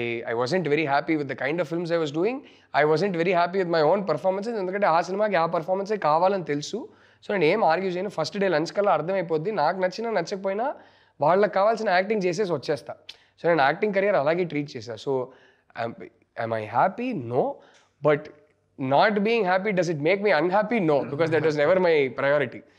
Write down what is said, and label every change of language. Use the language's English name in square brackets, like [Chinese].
[English] I wasn't very happy with the kind of films I was doing. I wasn't very happy with my own performances. [Telugu] ఎందుకంటే ఆ సినిమాకి ఆ పర్ఫార్మెన్సే కావాలని తెలుసు. So నేను ఏం ఆర్గ్యూ చేయను. ఫస్ట్ డే లంచ్ కల్లా అర్థమైపోద్ది, నాకు నచ్చినా నచ్చకపోయినా వాళ్ళకి కావాల్సిన యాక్టింగ్ చేసేసి వచ్చేస్తా. సో నేను యాక్టింగ్ కెరియర్ అలాగే ట్రీట్ చేశా. So [English] am I happy? No. But not being happy, does it make me unhappy? No, because that was never my priority.